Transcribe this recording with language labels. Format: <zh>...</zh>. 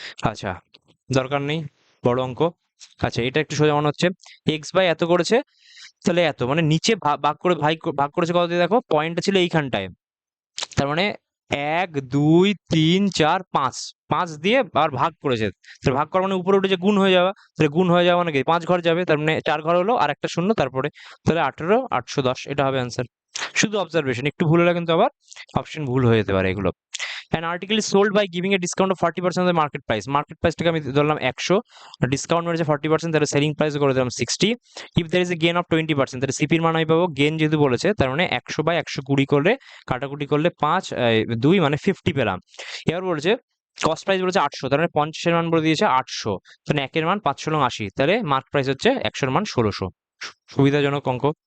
<bn>আচ্ছা, দরকার নেই বড় অঙ্ক। আচ্ছা, এটা একটু সোজা মনে হচ্ছে, x/, এত করেছে, তাহলে এত মানে নিচে ভাগ করে ভাগ করেছে কত দিয়ে, দেখো পয়েন্টটা ছিল এইখানটায়, তার মানে 1 2 3 4 5, 5 দিয়ে আর ভাগ করেছে, তাহলে ভাগ করা মানে উপরে উঠে যে গুণ হয়ে যাওয়া, তাহলে গুণ হয়ে যাওয়া মানে কি 5 ঘর যাবে, তার মানে 4 ঘর হলো আর একটা শূন্য তারপরে, তাহলে 18 810, এটা হবে অ্যান্সার। শুধু অবজারভেশন, একটু ভুল হলে কিন্তু আবার অপশন ভুল হয়ে যেতে পারে এগুলো।</bn> <en>An article is sold by giving a discount of 40% of the market price.</en> <bn>Market price টাকে আমি ধরলাম 100, ডিসকাউন্ট মেরেছে 40%, তাহলে সেলিং প্রাইস করে দিলাম 60।</bn> <en>if there is a gain of 20%,</en> <bn>তাহলে সিপির মান আমি পাবো, গেন যেহেতু বলেছে তার মানে 100/120 করলে কাটাকুটি করলে 5 2 মানে 50 পেলাম। এবার বলেছে কস্ট প্রাইস বলেছে 800, তার মানে 50-এর মান বলে দিয়েছে 800, তাহলে 1-এর মান 500 লং 80, তাহলে মার্ক প্রাইস হচ্ছে 100-এর মান 1600। সুবিধাজনক অঙ্ক।</bn>